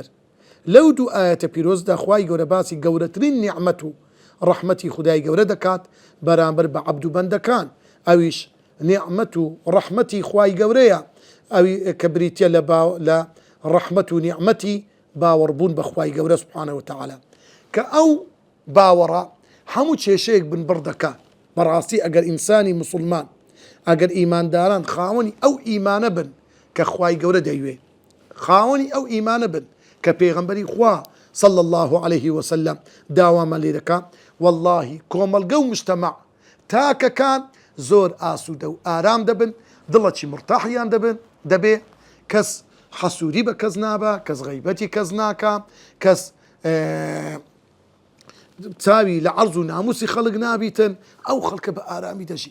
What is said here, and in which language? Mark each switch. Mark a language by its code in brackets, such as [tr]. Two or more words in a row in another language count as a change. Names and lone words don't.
[ckb] لەو دوو ئایەتە پیرۆزدا خدای گەورە باسی گەورەترین نیعمەت و ڕەحمەتی خدای گەورە دەکات بەرامبەر بە عەبد و بەندەکان، ئەویش نیعمەت و ڕەحمەتی خدای گەورەیە، ئەوی کە بریتە لە ڕەحمەت و نیعمەتی باوەڕبوون بە خدای گەورە [ar] سبحانه وتعالى [ckb] کە ئەو باوەڕە هەموو کێشەیەک بنبڕ دەکات. بەڕاستی ئەگەر ئینسانی موسڵمان، ئەگەر ئیمانداران خاوەنی ئەو ئیمانە بن کە خدای گەورە دەیوێ، خاوەنی ئەو ئیمانە بن کە پێغەمبەری خوا [ar] صلى الله عليه وسلم [ckb] داوامان لێ دەکات، واللهی کۆمەلگە و مجتەمع تاکەکان زۆر ئاسوودە و ئارام دەبن، دڵەکی مرتاحیان دەبێ، کەس حەسووری بە کەس نابە، کەس غەیبەتی کەس ناکە، کەس چاوی لە عەرز و ناموسی خەڵک نابیتن، ئەو خەڵکە بە ئارامی دەژی.